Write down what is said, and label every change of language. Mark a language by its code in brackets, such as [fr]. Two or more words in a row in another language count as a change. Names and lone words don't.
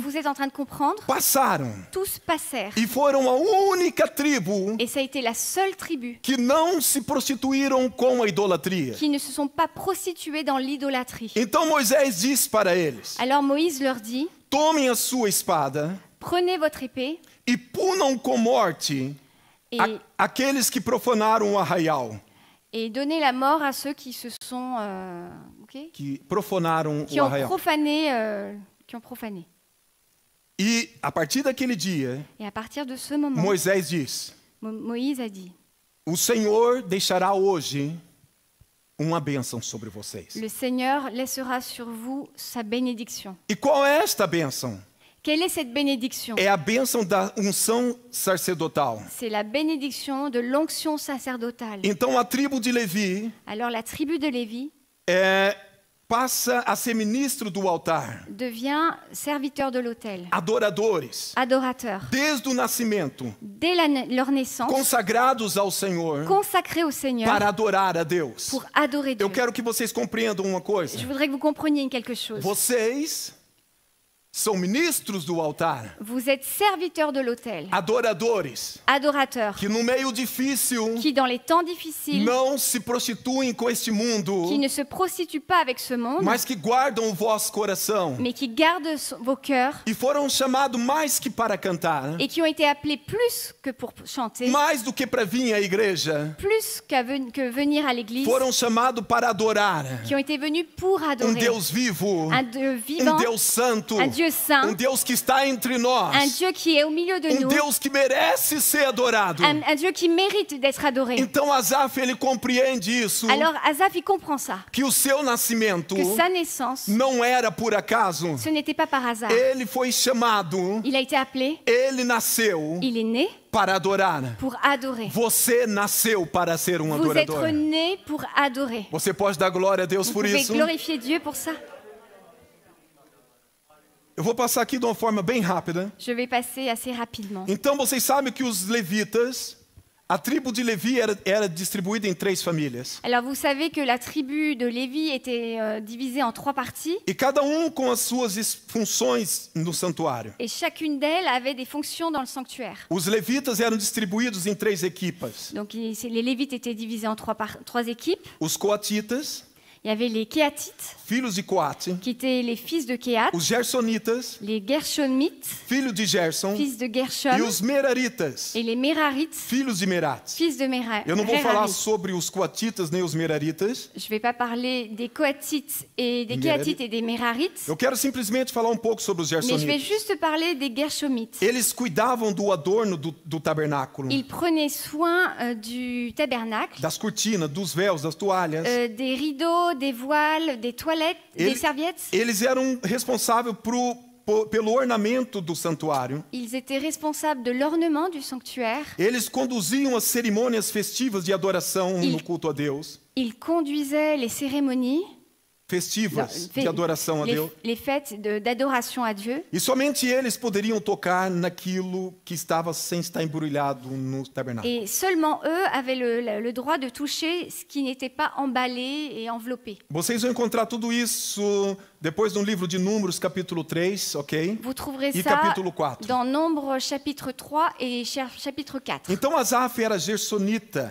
[fr] vous êtes en train de comprendre, [pt] Passaram [fr] tous passèrent. [pt] e foram a única tribo [fr] Et ça a été la seule tribu [pt] que não se prostituíram com a idolatria. [fr] qui ne se sont pas prostitués dans l'idolâtrie. [pt] Então Moisés diz para eles: [fr] Alors Moïse leur dit, [pt] tomem a sua espada [fr] prenez votre épée [pt] e punam com morte [fr] et, [pt] aqueles que profanaram o arraial. [fr] et donnez la mort à ceux qui se sont, [pt] Que profanaram [fr] qui [pt] o [fr] ont [pt] arraial. [fr] profané. [pt] E a partir daquele dia, [fr] Et à partir de ce moment, [pt] Moisés diz: [fr] Moïse a dit, [pt] o Senhor deixará hoje uma bênção sobre vocês. [fr] le Seigneur laissera sur vous sa bénédiction. [pt] E qual é esta bênção? [fr] Quelle est cette bénédiction? [pt] É a bênção da unção sacerdotal. [fr] C'est la bénédiction de l'onction sacerdotale. [pt] Então a tribo de Levi [fr] Alors la tribu de Lévi [pt] passa a ser ministro do altar, [fr] devient serviteur de l'autel, [pt] adoradores, [fr] adorateur. [pt] desde o nascimento, [fr] Dès leur naissance, [pt] consagrados ao Senhor [fr] consacrés au Seigneur [pt] para adorar a Deus. [fr] pour adorer Dieu. [pt] Eu quero que vocês compreendam uma coisa. [fr] Je voudrais que vous compreniez quelque chose. [pt] Vocês são ministros do altar, [fr] Vous êtes serviteurs de l'autel, [pt] adoradores, [fr] adorateurs, [pt] que no meio difícil [fr] qui dans les temps difficiles, [pt] não se prostituem com este mundo, [fr] qui ne se prostituent pas avec ce monde, [pt] mas que guardam o vosso coração. [fr] mais qui gardent vos cœurs [pt] E foram chamados mais que para cantar, [fr] et qui ont été appelés plus que pour chanter, [pt] mais do que para vir à igreja, [fr] plus que venir à l'église, [pt] foram chamados para adorar [fr] qui ont été venus pour adorer [pt] Deus vivo, [fr] un Dieu vivant, [pt] Deus santo, [fr] un Dieu saint, [pt] Deus que está entre nós, [fr] un Dieu qui est au milieu de nous, [pt] Deus que merece ser adorado. [fr] un Dieu qui mérite d'être adoré. [pt] Então Asaf ele compreende isso, [fr] Alors Asaph, il comprend ça, [pt] que o seu nascimento [fr] que sa naissance, [pt] não era por acaso. [fr] ce n'était pas par hasard. [pt] Ele foi chamado, [fr] Il a été appelé, [pt] ele nasceu [fr] il est né [pt] para adorar. [fr] pour adorer. [pt] Você nasceu para ser um [fr] Vous êtes [pt] adorador. [fr] né pour adorer. [pt] Você pode dar glória a Deus [fr] Vous [pt] por [fr] pouvez [pt] isso? [fr] glorifier Dieu pour ça. [pt] Eu vou passar aqui de uma forma bem rápida. [fr] Je vais passer assez rapidement. [pt] Então vocês sabem que os levitas A tribo de Levi era distribuída em 3 famílias. [fr] Alors vous savez que la tribu de Lévi était divisée en 3 parties [pt] E cada com as suas funções no santuário. [fr] et chacune d'elles avait des fonctions dans le sanctuaire. [pt] Os levitas eram distribuídos em 3 equipas. [fr] Donc les Lévites étaient divisés en 3 équipes. [pt] Os coatitas, [fr] Il y avait les Kéatites, [pt] filhos de Coate. [fr] qui étaient les fils de Kéat, [pt] Os gersonitas, [fr] les Gershonites, [pt] filhos de Gerson. [fr] fils de [pt] E [fr] Gershon, [pt] os meraritas, [fr] et les Mérarites, [pt] filhos de Merat. [fr] fils de Merari. [pt] Eu não vou falar sobre os coatitas nem os meraritas. [fr] Je ne vais pas parler des Kohathites et des Merari. Kéatites et des Mérarites, [pt] Eu quero simplesmente falar pouco sobre os [fr] mais je vais [pt] gersonitas. [fr] juste parler des Gershomites. [pt] Eles cuidavam do adorno do tabernáculo, [fr] Ils prenaient soin du tabernacle, [pt] das cortinas, dos véus, das toalhas. [fr] des rideaux, des voiles, des toilettes, des serviettes. [pt] Eles eram responsáveis pelo ornamento do santuário. [fr] Ils étaient responsables de l'ornement du sanctuaire. [pt] Eles conduziam as cerimônias festivas de adoração no culto a Deus. [fr] Ils conduisaient les cérémonies, [pt] Festivas de adoração a Deus. [fr] les fêtes d'adoration à Dieu. [pt] E somente eles poderiam tocar naquilo que estava sem estar embrulhado no tabernáculo. [fr] Et seulement eux avaient le droit de toucher ce qui n'était pas emballé et enveloppé. [pt] Vocês vão encontrar tudo isso depois no livro de Números, capítulo 3, ok? [fr] Vous trouverez [pt] E [fr] ça [pt] capítulo 4. [fr] dans Nombre chapitre 3 et chapitre 4. [pt] Então Asaf era gersonita.